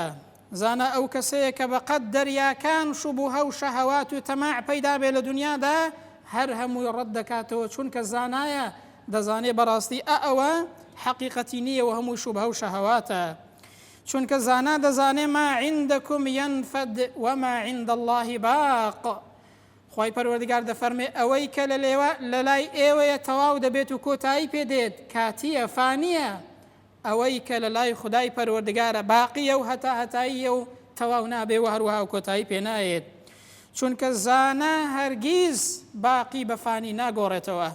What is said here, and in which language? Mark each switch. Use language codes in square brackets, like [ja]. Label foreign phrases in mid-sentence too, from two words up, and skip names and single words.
[ckb] زانا ئەو کەسەیە کە بەقەد دەریاکان شوبوهە و شەهەوات و تەماع پەیدا بێ لە دنیادا هەر هەمووی ڕەت دەکاتەوە، چونکە زانایە دەزانێ بەڕاستی ئەوە حەقیقەتی نییە و هەمووی شوبهە و شەهەواتە، چونکە زانا دەزانێ [ar] ما عندكم ينفد وما عند الله باق. [ckb] خوای پەروەردگار دەفەرمێ ئەوەی کە لە لای ئێوەیە تەواو دەبێت و کۆتایی پێدێت کاتیە فانیە، ئەوەی کە لە لای خودای پەروەردگارە باقیە و هەتاییە و تەواو نابێ و هەروەها و کۆتایی پێ نایێت، چونکە زانا هەرگیز باقی بە فانی ناگۆڕێتەوە.